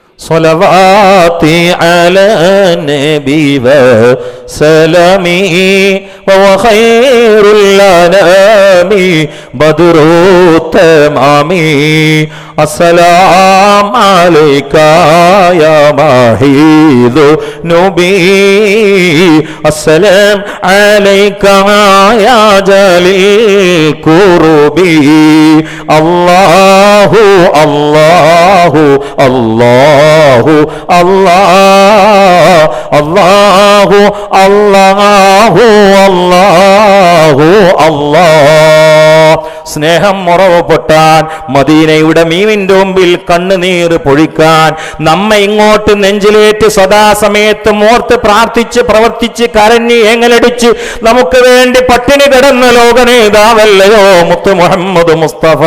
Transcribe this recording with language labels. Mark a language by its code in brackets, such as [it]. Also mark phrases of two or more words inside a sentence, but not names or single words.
[ar] صلواتي على النبي وسلامي وهو خير الأنام بدر التمام السلام عليك يا ماهي ذنوبي السلام عليك يا جليل كربي الله الله الله الله الله الله الله الله [ml] സ്നേഹം മുറവപ്പെട്ടാൻ മദീനയുടെ മീമിന്റെ മുമ്പിൽ കണ്ണുനീർ പൊഴിക്കാൻ നമ്മെ ഇങ്ങോട്ട് നെഞ്ചിലേറ്റ് സദാസമയത്ത് ഓർത്ത് പ്രാർത്ഥിച്ച് പ്രവർത്തിച്ച് കരഞ്ഞ് ഏങ്ങലടിച്ച് നമുക്ക് വേണ്ടി പട്ടിണി കിടന്ന ലോകനേതാവല്ലയോ മുത്ത് മുഹമ്മദ് മുസ്തഫ.